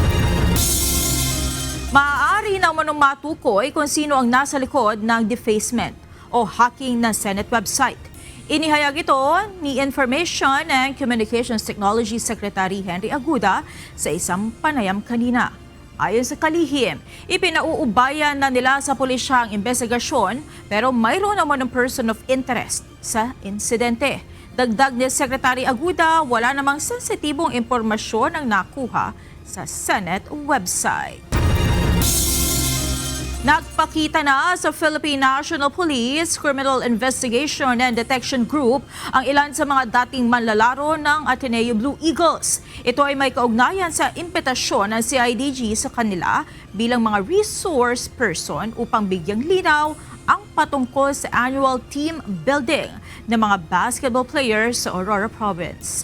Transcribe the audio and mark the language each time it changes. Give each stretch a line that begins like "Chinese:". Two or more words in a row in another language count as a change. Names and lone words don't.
Filipino: Maaari na manong matukoy kung sino ang nasa likod ng defacement o hacking ng
English: Senate website.
Filipino: Inihayag ito ni Information and Communications Technology Secretary Henry Aguda sa isang panayam kanina. Ayon sa kalihim, ipinauubayan na nila sa pulisya ang investigasyon pero mayroon naman ng
English: person of interest
Filipino: sa insidente. Dagdag ni Secretary Aguda, wala namang sensitibong impormasyon ang nakuha sa
English: Senate website.
Filipino: Nagpakita na sa Philippine National Police Criminal Investigation and Detection Group ang ilan sa mga dating manlalaro ng Ateneo Blue Eagles. Ito ay may kaugnayan sa impetasyon ng CIDG sa kanila bilang mga
English: resource person
Filipino: upang bigyang linaw ang patungkol sa
English: annual team building
Filipino: ng mga
English: basketball players
Filipino: sa Aurora Province.